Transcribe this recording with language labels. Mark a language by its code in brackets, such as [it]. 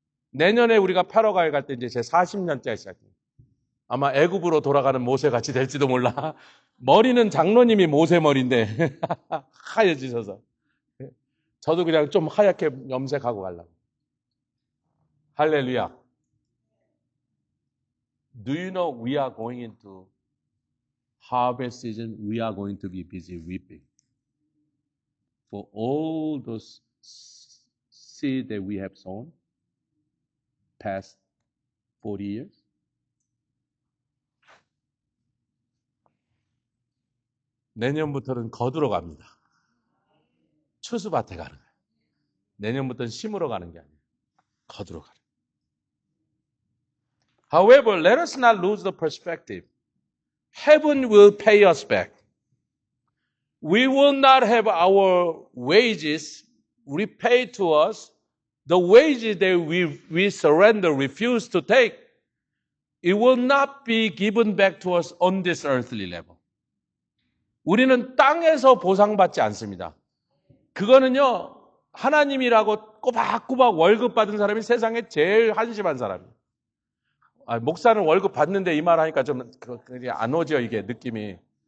[ko] 내년에 우리가 파라과이 갈 때 이제 제 40년째가 시작해요. 아마 애굽으로 돌아가는 모세같이 될지도 몰라. 머리는 장로님이 모세 머리인데 하얘지셔서. 저도 그냥 좀 하얗게 염색하고 가려고. 할렐루야. [en] Do you know we are going into harvest season? We are going to be busy reaping. For all those seed that we have sown past 40 years. [ko] 내년부터는 거두러 갑니다. 추수밭에 가는 거예요. 내년부터는 심으러 가는 게 아니에요. 거두러 가는 거예요. [en] However, let us not lose the perspective. Heaven will pay us back. We will not have our wages repaid to us. The wages that we surrender, refuse to take, it will not be given back to us on this earthly level. [ko] 우리는 땅에서 보상받지 않습니다. 그거는요, 하나님이라고 꼬박꼬박 월급 받은 사람이 세상에 제일 한심한 사람이에요. 목사는 월급 받는데 이 말 하니까 좀 안 오죠, 이게 느낌이.